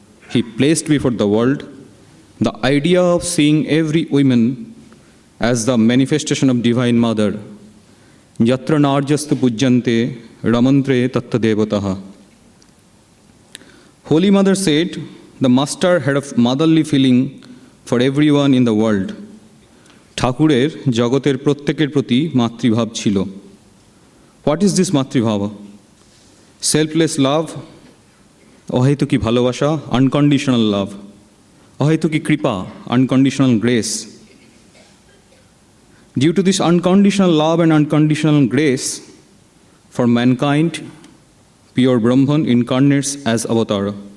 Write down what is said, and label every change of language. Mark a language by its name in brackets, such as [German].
[English] He placed before the world the idea of seeing every woman as the manifestation of Divine Mother. [Sanskrit] Yatra narjastu pujjante ramantre tatta devataha. [English] Holy Mother said the Master had a motherly feeling for everyone in the world. [Bangla] ঠাকুরের জগতের প্রত্যেকের প্রতি মাতৃভাব ছিল। [English] What is this মাতৃভাব? Selfless love, [Bangla] অহেতুকি ভালোবাসা, [English] unconditional love, [Bangla] অহেতুকি কৃপা, [English] unconditional grace. Due to this unconditional love and unconditional grace for mankind, pure Brahman incarnates as avatar.